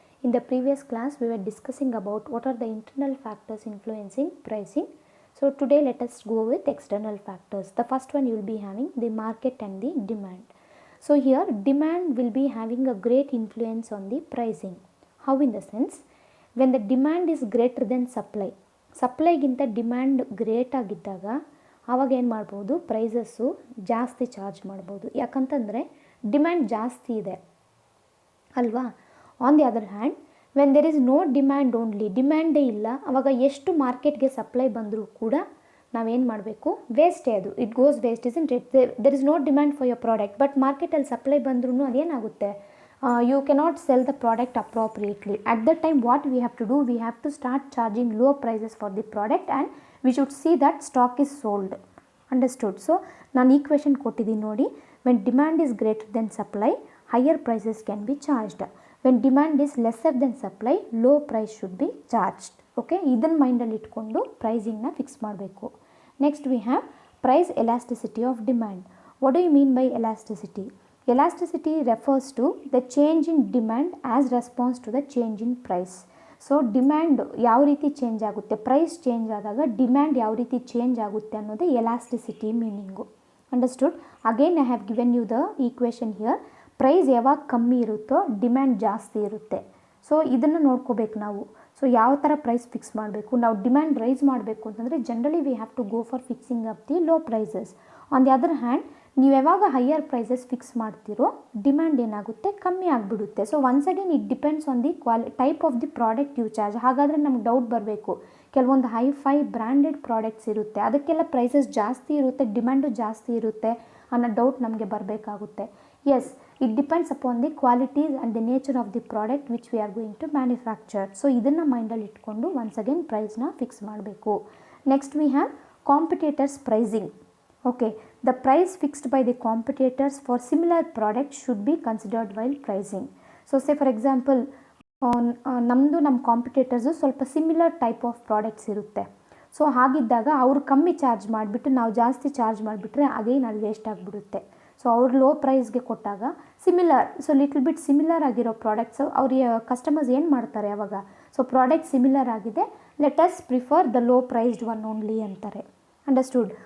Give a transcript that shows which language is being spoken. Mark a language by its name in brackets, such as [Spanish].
[English] In the previous class, we were discussing about what are the internal factors influencing pricing. So today let us go with external factors. The first one you will be having the market and the demand. So here demand will be having a great influence on the pricing. How in the sense? When the demand is greater than supply, [Kannada] ಸಪ್ಲೈಗಿಂತ demand great ಆಗಿದ್ದಾಗ ಆವಾಗ ಏನು ಮಾಡ್ಬೋದು, prices ಜಾಸ್ತಿ charge ಮಾಡ್ಬೋದು. ಯಾಕಂತಂದರೆ demand ಜಾಸ್ತಿ ಇದೆ ಅಲ್ವಾ. [English] on the other hand when there is no demand, [Kannada] only ಡಿಮ್ಯಾಂಡೇ ಇಲ್ಲ, ಆವಾಗ ಎಷ್ಟು ಮಾರ್ಕೆಟ್ಗೆ ಸಪ್ಲೈ ಬಂದರೂ ಕೂಡ ನಾವೇನು ಮಾಡಬೇಕು, ವೇಸ್ಟೇ ಅದು, [English] It goes waste. Isn't it? There is no demand for your product, but [Kannada] ಮಾರ್ಕೆಟಲ್ಲಿ ಸಪ್ಲೈ ಬಂದ್ರೂ ಅದೇನಾಗುತ್ತೆ, [English] you cannot sell the product appropriately. At that time what we have to do, we have to start charging low prices for the product and we should see that stock is sold. Understood? [Kannada] So ನಾನು equation ಕೊಟ್ಟಿದ್ದೀನಿ ನೋಡಿ. [English] When demand is greater than supply, higher prices can be charged. When demand is lesser than supply, low price should be charged. [Kannada] Okay, ಇದನ್ನು ಮೈಂಡಲ್ಲಿ ಇಟ್ಕೊಂಡು ಪ್ರೈಸಿಂಗ್ನ fix ಮಾಡಬೇಕು. [English] Next we have price elasticity of demand. What do you mean by elasticity? Elasticity refers to the change in demand as response to the change in price. [Kannada] So demand ಯಾವ ರೀತಿ change ಆಗುತ್ತೆ, price change ಆದಾಗ demand ಯಾವ ರೀತಿ change ಆಗುತ್ತೆ ಅನ್ನೋದೇ elasticity meaning. Understood? [English] Again I have given you the equation here. [Kannada] Price ಯಾವಾಗ ಕಮ್ಮಿ ಇರುತ್ತೋ ಡಿಮ್ಯಾಂಡ್ ಜಾಸ್ತಿ ಇರುತ್ತೆ. ಸೊ ಇದನ್ನು ನೋಡ್ಕೋಬೇಕು ನಾವು. ಸೊ ಯಾವ ಥರ ಪ್ರೈಸ್ ಫಿಕ್ಸ್ ಮಾಡಬೇಕು, ನಾವು ಡಿಮ್ಯಾಂಡ್ ರೈಸ್ ಮಾಡಬೇಕು ಅಂತಂದರೆ [English] Generally we have to go for fixing up the low prices. [Kannada] On the other hand ನೀವು ಯಾವಾಗ ಹೈಯರ್ ಪ್ರೈಸಸ್ ಫಿಕ್ಸ್ ಮಾಡ್ತೀರೋ ಡಿಮ್ಯಾಂಡ್ ಏನಾಗುತ್ತೆ, ಕಮ್ಮಿ ಆಗಿಬಿಡುತ್ತೆ. [English] So once again it depends on the type of the product you charge. [Kannada] ಹಾಗಾದರೆ ನಮ್ಗೆ doubt ಬರಬೇಕು, ಕೆಲವೊಂದು ಹೈ ಬ್ರ್ಯಾಂಡೆಡ್ ಪ್ರಾಡಕ್ಟ್ಸ್ ಇರುತ್ತೆ, ಅದಕ್ಕೆಲ್ಲ ಪ್ರೈಸಸ್ ಜಾಸ್ತಿ ಇರುತ್ತೆ, ಡಿಮ್ಯಾಂಡು ಜಾಸ್ತಿ ಇರುತ್ತೆ ಅನ್ನೋ ಡೌಟ್ ನಮಗೆ ಬರಬೇಕಾಗುತ್ತೆ. [English] Yes, it depends upon the qualities and the nature of the product which we are going to manufacture. [Kannada] So ಇದನ್ನು ಮೈಂಡಲ್ಲಿ ಇಟ್ಕೊಂಡು ಒನ್ಸ್ ಅಗೇನ್ ಪ್ರೈಸ್ನ ಫಿಕ್ಸ್ ಮಾಡಬೇಕು. [English] Next we have competitors pricing. Okay, the price fixed by the competitors for similar products should be considered while pricing. So say for example, [Kannada] ನಮ್ಮ competitors ಸ್ವಲ್ಪ similar type of products ಇರುತ್ತೆ. So ಹಾಗಿದ್ದಾಗ ಅವರು ಕಮ್ಮಿ charge ಮಾಡಿಬಿಟ್ಟು ನಾವು ಜಾಸ್ತಿ charge ಮಾಡಿಬಿಟ್ರೆ ಅಗೇನ್ ಅದು ವೇಸ್ಟ್ ಆಗಿಬಿಡುತ್ತೆ. ಸೊ ಅವ್ರು ಲೋ ಪ್ರೈಸ್ಗೆ ಕೊಟ್ಟಾಗ similar, so little bit similar ಆಗಿರೋ ಪ್ರಾಡಕ್ಟ್ಸು ಅವ್ರಿಗೆ ಕಸ್ಟಮರ್ಸ್ ಏನು ಮಾಡ್ತಾರೆ ಆವಾಗ, ಸೊ ಪ್ರಾಡಕ್ಟ್ ಸಿಮಿಲರ್ ಆಗಿದೆ, [English] let us prefer the low priced one only [Kannada] ಅಂತಾರೆ. ಅಂಡರ್ಸ್ಟುಡ್?